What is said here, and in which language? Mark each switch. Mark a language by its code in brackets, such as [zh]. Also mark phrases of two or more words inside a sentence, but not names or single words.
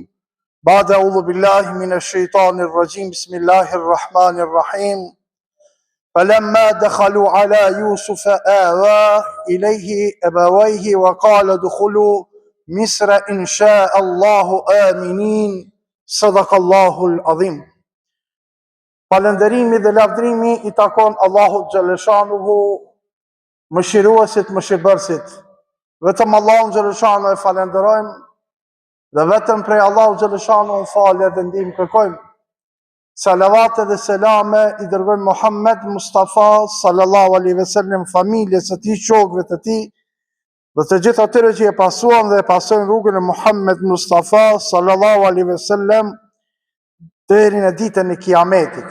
[ar] بعد أعوذ بالله من الشيطان الرجيم. Bismillahirrahmanirrahim. فلما دخلوا على يوسف آوى إليه أبويه وقال ادخلوا مصر إن شاء الله آمنين صدق الله العظيم. [sq] Falënderimi dhe lavdrimi i takon Allahut xhaleshanuhu, mëshiruesit, mëshirbërësit. Vetëm Allahun xhaleshanuhu e falenderojmë dhe vetëm prej Allahut xhaleshanuhu falje dhe ndihmë kërkojmë. Salavat dhe selame i dërgojmë Muhammed Mustafa [ar] صلى الله عليه وسلم, [sq] familjes së tij, shokëve të tij dhe të gjithë atyre që e pasuan dhe e pasojnë rrugën e Muhammed Mustafa [ar] صلى الله عليه وسلم [sq] deri në ditën e Kiametit.